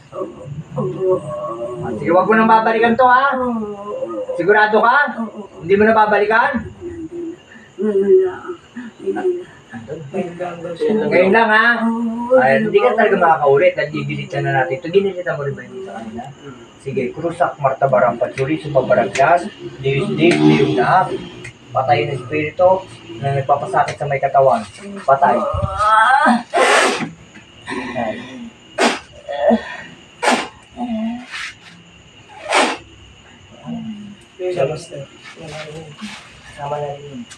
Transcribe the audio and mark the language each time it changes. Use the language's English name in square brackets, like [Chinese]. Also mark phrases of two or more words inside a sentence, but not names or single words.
[Filipino] Sige, wag mo nang babalikan to ha? Sigurado ka? Hindi mo na babalikan? Ngayon lang ha? Ay, hindi ka talaga makakaulit dahil didilitan na natin. Ito, dinilitan mo rin ba hindi sa kanila? Sige, krusak, martabarang patsuri, sumabaragdas, dius-dig, diyong na, patay na espiritu na nagpapasakit sa may katawan. Patay. Ayan. Siya, Master. Sama na rin yun.